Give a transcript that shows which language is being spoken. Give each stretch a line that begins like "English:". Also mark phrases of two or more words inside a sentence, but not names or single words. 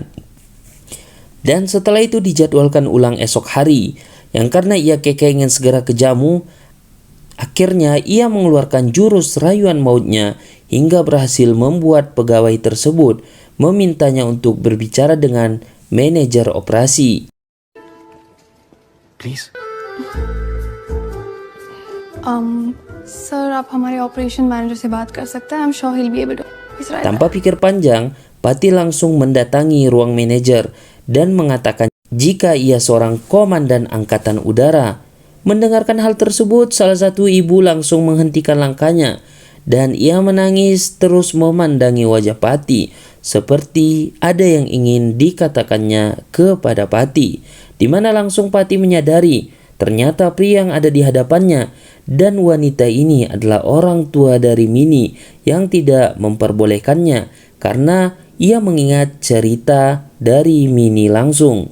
Indonesian: Dan setelah itu dijadwalkan ulang esok hari, yang karena ia keke ingin segera ke Jammu, akhirnya ia mengeluarkan jurus rayuan mautnya hingga berhasil membuat pegawai tersebut memintanya untuk berbicara dengan manajer operasi.
English: Please.
Hindi: सर आप हमारे
English: operation manager
Hindi: से बात कर सकते हैं.
English: I'm sure he'll be able to.
Indonesian: Tanpa pikir panjang, Pati langsung mendatangi ruang manajer dan mengatakan jika ia seorang komandan angkatan udara. Mendengarkan hal tersebut, salah satu ibu langsung menghentikan langkahnya dan ia menangis terus memandangi wajah Pati seperti ada yang ingin dikatakannya kepada Pati, di mana langsung Pati menyadari ternyata pria yang ada di hadapannya dan wanita ini adalah orang tua dari Mini yang tidak memperbolehkannya karena ia mengingat cerita dari Mini langsung.